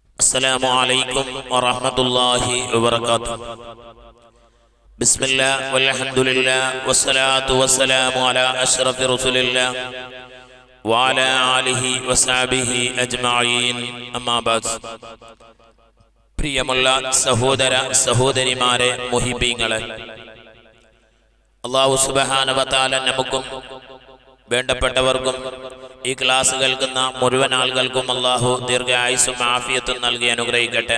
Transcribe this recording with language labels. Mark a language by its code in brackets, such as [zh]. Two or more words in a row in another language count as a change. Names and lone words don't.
[ar] السلام عليكم ورحمة الله وبركاته. بسم الله والحمد لله والصلاة والسلام على أشرف رسول الله وعلى آله وصحبه أجمعين. أما بعد. [ml] പ്രിയമുള്ള സഹോദര സഹോദരിമാരെ, മുഹിബീങ്ങളെ, അല്ലാഹു [ar] سبحانه وتعالى [ml] നമുക്കും വേണ്ടപ്പെട്ടവർക്കും ഈ ക്ലാസ് കേൾക്കുന്ന മുഴുവൻ ആളുകൾക്കും അല്ലാഹു ദീർഘായുസ്സും ആഫിയത്തും നൽകി അനുഗ്രഹിക്കട്ടെ.